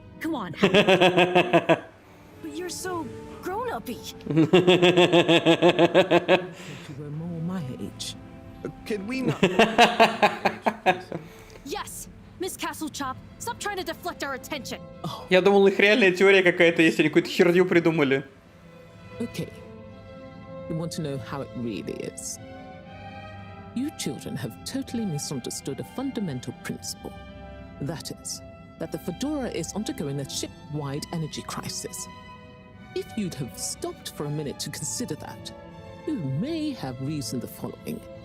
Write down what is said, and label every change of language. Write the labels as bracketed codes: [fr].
[en] Come on. But you're so grown-uppy. You were more my age. Can we not... Yes! Miss Castlechop, stop trying to deflect our attention. [ru] Я думал, их реальная теория какая-то есть, они какую-то херню придумали. [en] Okay. You want to know how it really is? You children have totally misunderstood a fundamental principle. That is, that the Fedora is undergoing a ship-wide energy crisis. If you'd have stopped for a minute to consider that, you may have reasoned the following.